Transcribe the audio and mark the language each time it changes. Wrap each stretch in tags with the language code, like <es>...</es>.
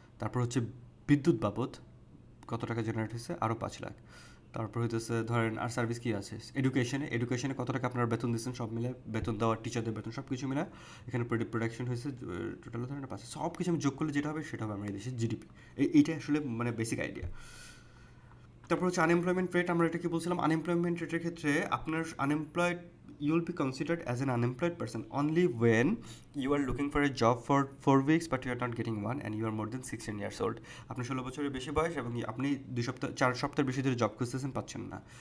<bn>তারপর হচ্ছে বিদ্যুৎ বাবদ কত টাকা জেনারেট হয়েছে, আরও 5 লাখ। তারপর হইতেছে ধরেন আর সার্ভিস কী আছে, এডুকেশনে কত টাকা আপনারা বেতন দিচ্ছেন, সব মিলে বেতন দেওয়া, টিচারদের বেতন, সব কিছু মিলে এখানে প্রোডাকশন হয়েছে টোটাল ধরেন 5। সব কিছু আমি যোগ করলে যেটা হবে সেটা হবে আমার এই দেশের জিডিপি। এইটা আসলে মানে বেসিক আইডিয়া। তারপর হচ্ছে আনএমপ্লয়মেন্ট রেট।</bn> <en>আমরা এটা কি বলছিলাম, আনএমপ্লয়মেন্ট রেটের ক্ষেত্রে আপনার unemployed, you will be considered as an unemployed person only when you are looking for a job for 4 weeks but you are not getting one and you are more than 16 years old.</en> <bn>আপনার 16 বছরের বেশি বয়স এবং আপনি 4 সপ্তাহের বেশি ধরে job খুঁজতেছেন, পাচ্ছেন না।</bn>